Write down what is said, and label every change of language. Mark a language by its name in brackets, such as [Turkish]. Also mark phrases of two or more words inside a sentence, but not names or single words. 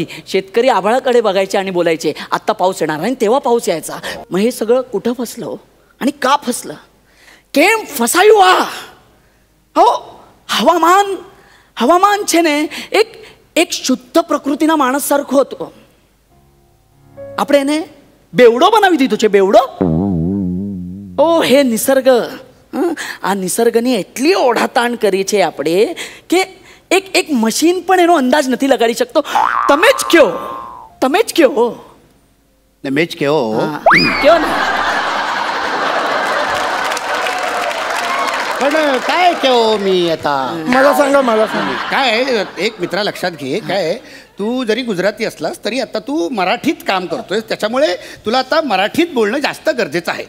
[Marathi] शेतकरी आभाळाकडे बघायचे आणि बोलायचे आत्ता पाऊस येणार आणि तेव्हा पाऊस यायचा. मग हे सगळं कुठं फसलं आणि का फसलं. [Gujarati] કેમ ફસાયું હો. [Marathi] हवामान [Gujarati] છે ને [Marathi] एक शुद्ध प्रकृतीना माणस सारखं होतं. [Gujarati] આપણે એને બેવડો બનાવી દીધો છે. બેવડો ઓ હે નિસર્ગ. આ નિસર્ગની એટલી ઓઢાતાણ કરી છે આપણે કે એક મશીન પણ એનો અંદાજ નથી લગાડી શકતો. તમે જ કયો. મેં જ કયો ને. [Marathi] पण काय केव मी आता. मला सांगा काय एक मित्रा लक्षात घे. काय तू जरी गुजराती असलास तरी आता तू मराठीत काम करतोय त्याच्यामुळे तुला आता मराठीत बोलणं जास्त गरजेचं आहे.